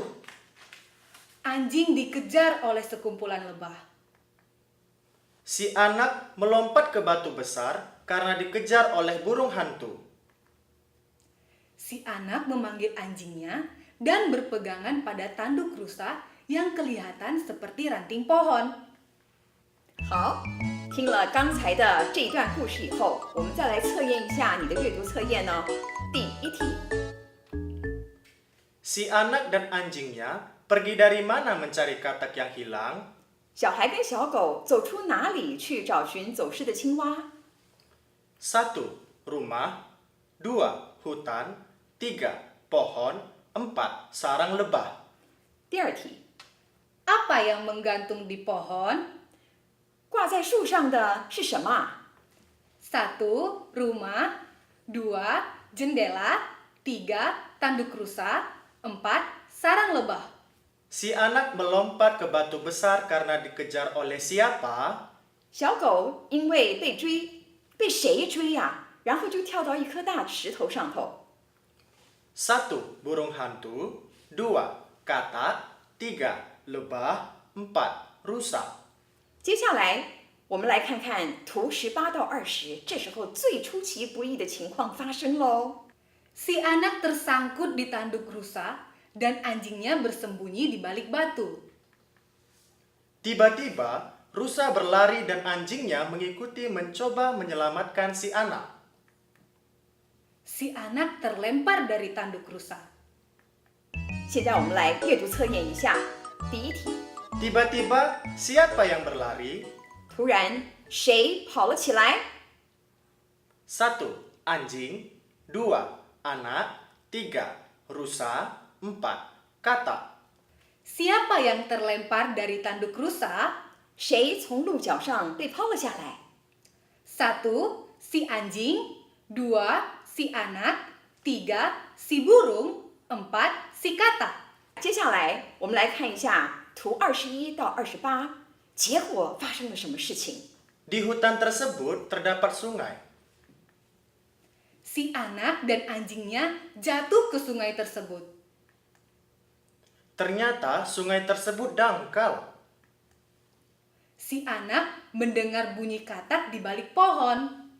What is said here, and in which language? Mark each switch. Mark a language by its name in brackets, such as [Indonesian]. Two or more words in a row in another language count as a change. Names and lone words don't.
[Indonesian] Anjing dikejar oleh sekumpulan lebah. Si anak melompat ke batu besar karena dikejar oleh burung hantu. Si anak memanggil anjingnya dan berpegangan pada tanduk rusa yang kelihatan seperti ranting pohon. [Chinese] 好，听了刚才的这一段故事以后，我们再来测验一下你的阅读测验呢。第一题， [Indonesian] Si anak dan anjingnya pergi dari mana mencari katak yang hilang? [Chinese] 小孩跟小狗走出哪里去找寻走失的青蛙？ [Indonesian] 1. Rumah 2. Hutan 3. Pohon 4. Sarang lebah. [Chinese] 第二题， [Indonesian] Apa yang menggantung di pohon? [Chinese] 挂在树上的是什么啊？ [Indonesian] 1. Rumah 2. Jendela 3. Tanduk rusa 4. Sarang lebah. Si anak melompat ke batu besar karena dikejar oleh siapa? [Chinese] 小狗因为被追，被谁追呀、然后就跳到一颗大石头上头。 [Indonesian] 1. Burung hantu 2. Katak 3. Lebah 4. Rusa. [Chinese] 接下来我们来看看图18到20，这时候最出其不意的情况发生喽。 [Indonesian] Si anak tersangkut di tanduk rusa dan anjingnya bersembunyi di balik batu. Tiba-tiba, rusa berlari dan anjingnya mengikuti mencoba menyelamatkan si anak. Si anak terlempar dari tanduk rusa. [Chinese] 现在我们来阅读测验一下。第一题， [Indonesian] Tiba-tiba, siapa yang berlari? [Chinese] 突然谁跑了起来？ [Indonesian] 1. Anjing 2. Anak 3. Rusa 4. Katak. Siapa yang terlempar dari tanduk rusa? [Chinese] 谁从鹿角上被抛了下来？ [Indonesian] 1. Si anjing 2. Si anak 3. Si burung 4. Si katak. [Chinese] 接下来我们来看一下图21到28，结果发生了什么事情？ [Indonesian] Di hutan tersebut terdapat sungai. Si anak dan anjingnya jatuh ke sungai tersebut. Ternyata sungai tersebut dangkal. Si anak mendengar bunyi katak di balik pohon.